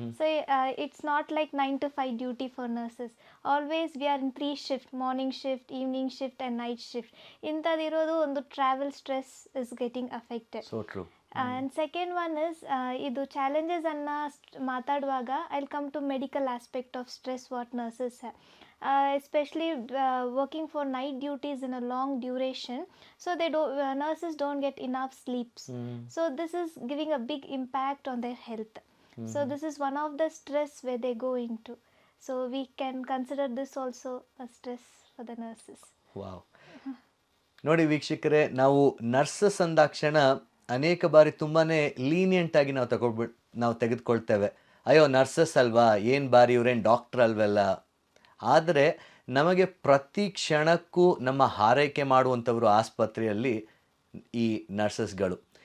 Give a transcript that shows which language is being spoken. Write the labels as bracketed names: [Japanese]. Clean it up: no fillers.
[English] So it's not like 9 to 5 duty for nurses. Always we are in 3 shift, morning shift, evening shift and night shift. [Kannada] ಇಂಥದ್ದಿರೋದು ಒಂದು [English] Travel stress is getting affected. So true. And second one is [Kannada] ಇದು challenges ಅನ್ನು ಮಾತಾಡುವಾಗ [English] I will come to medical aspect of stress what nurses have. Especially working for night duties in a long duration, so nurses don't get enough sleeps. So this is giving a big impact on their health. So this is one of the stress where they go into. So we can consider this also a stress for the nurses. Wow. [Kannada] ನೋಡಿ ವೀಕ್ಷಕರೇ, ನಾವು nurses ಅಂದಾಕ್ಷಣ ಅನೇಕ ಬಾರಿ ತುಂಬಾ ಲೀನಿಯಂಟಾಗಿ ನಾವು ತೆಗೆದುಕೊಳ್ತೇವೆ. ಅಯ್ಯೋ nurses ಅಲ್ವಾ, ಏನು ಬಾರಿ ಇವ್ರೇನು ಡಾಕ್ಟ್ರ್ ಅಲ್ವಲ್ಲ. ಆದರೆ ನಮಗೆ ಪ್ರತಿ ಕ್ಷಣಕ್ಕೂ ನಮ್ಮ ಹಾರೈಕೆ ಮಾಡುವಂಥವರು ಆಸ್ಪತ್ರೆಯಲ್ಲಿ ಈ ನರ್ಸಸ್ಗಳು.